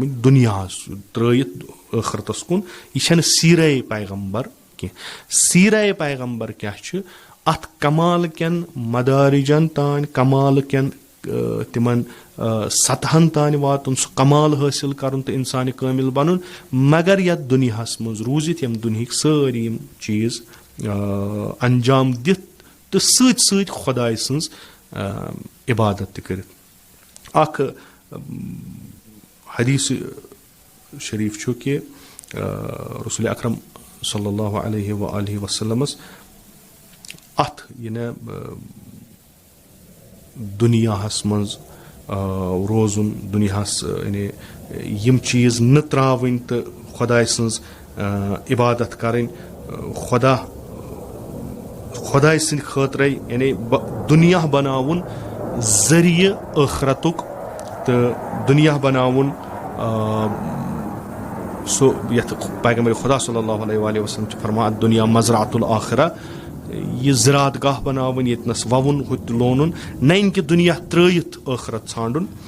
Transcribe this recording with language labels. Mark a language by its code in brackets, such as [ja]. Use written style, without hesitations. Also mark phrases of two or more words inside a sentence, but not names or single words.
[ks] گٔمٕتۍ دُنیاہس ترٲیِتھ ٲخرتس کُن یہِ چھنہٕ سیٖرے پیغمبر کینٛہہ سیٖرے پیغمبر کیاہ چھِ اتھ کمال کٮ۪ن مدارِجن تانۍ کمال کٮ۪ن تِمن سطحن تانۍ واتُن سُہ کمال حٲصِل کرُن تہٕ انسانہِ کٲمِل بنُن مگر یتھ دُنیاہس منٛز روٗزِتھ یِم دُنہِکۍ سٲری یِم چیٖز انجام دِتھ تہٕ سۭتۍ سۭتۍ خۄداے سٕنٛز عبادت تہِ کٔرِتھ اکھ حدیٖث شریٖف چھُ کہِ رسول اکرم [ar] صلی اللہ علیہ وآلہ وسلمس [ks] اتھ یعنی دُنیاہس منٛز روزُن دُنیاہس یعنی یِم چیٖز نہٕ ترٛاوٕنۍ تہٕ خۄداے سٕنٛز عبادت کرٕنۍ خۄداے سٕنٛدِ خٲطرے یعنی دُنیا بناوُن ذٔریعہٕ ٲخرتُک تہٕ دُنیا بناوُن سُہ یتھ پیغمبر خۄدا [ar] صلی اللہ علیہ وسلم [ks] چھِ فرمان [ar] دُنیا مزرعۃ الآخرہ [ks] یہِ زِراعت گاہ بناوٕنۍ ییٚتنس ووُن ہُتہِ لونُن نَنہِ کہِ دُنیا ترٲیِتھ ٲخرت ژھانڈُن